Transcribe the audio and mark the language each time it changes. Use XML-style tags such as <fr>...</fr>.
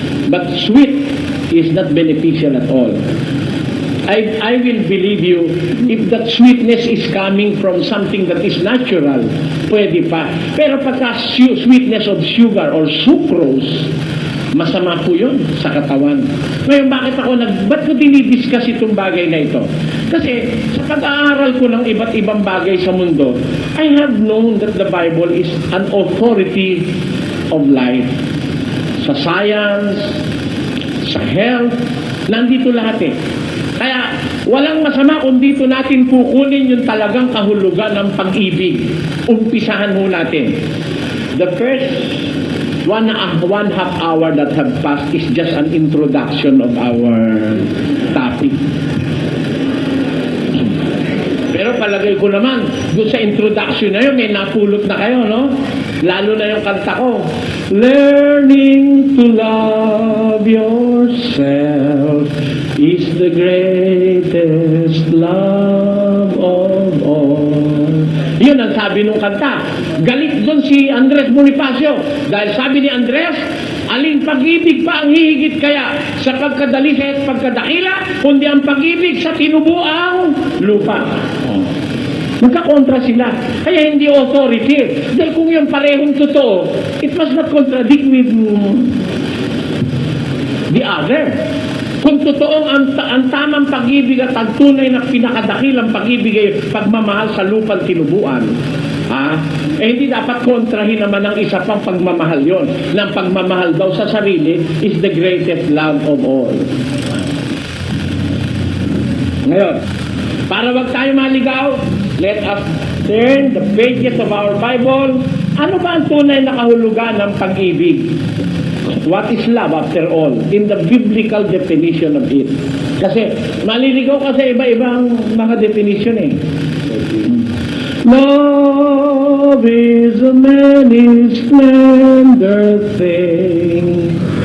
<en>But sweet is not beneficial at all. I will believe you if that sweetness is coming from something that is natural,</en> <tl>pwede pa. Pero pagka</tl> <en>sweetness of sugar or sucrose,</en> <tl>Masama po yun sa katawan. Ngayon, ba't ko dinidiscuss itong bagay na ito? Kasi sa pag-aaral ko ng iba't ibang bagay sa mundo,</tl> <en>I have known that the Bible is an authority of life.</en> <tl>Sa science, sa health, nandito lahat eh. Kaya walang masama kung dito natin kukunin yung talagang kahulugan ng pag-ibig. Umpisahan ho natin.</tl> <en>The first one half hour that have passed is just an introduction of our topic.</en> <tl>Pero palagay ko naman, doon sa introduction na yun, may napulot na kayo, no? Lalo na yung kanta ko.</tl> <en>Learning to love yourself is the greatest love of all.</en> <tl>Yun ang sabi nung kanta. Galit doon si Andres Bonifacio. Dahil sabi ni Andres, aling pag-ibig pa ang hihigit kaya sa pagkadalisay at pagkadakila, kundi ang pag-ibig sa tinubuang lupa. Magkakontra sila. Kaya hindi authority. Dahil kung yung parehong totoo,</tl> <en>it must not contradict with the other.</en> <tl>Kung totoong ang tamang pag-ibig at ang tunay na pinakadakilang pag-ibig ay pagmamahal sa lupang tinubuan, hindi dapat kontrahin naman ng isa pang pagmamahal yon. Ng pagmamahal daw sa sarili</tl> <en>is the greatest love of all.</en> <tl>Ngayon, para wag tayo maligaw,</tl> <en>let us turn the pages of our Bible.</en> <tl>Ano ba ang tunay na kahulugan ng pag-ibig?</tl> <en>What is love after all? In the biblical definition of it.</en> <tl>Kasi maliligaw kasi iba-ibang mga definition eh.</tl> <en>Love is a many splendor thing.</en>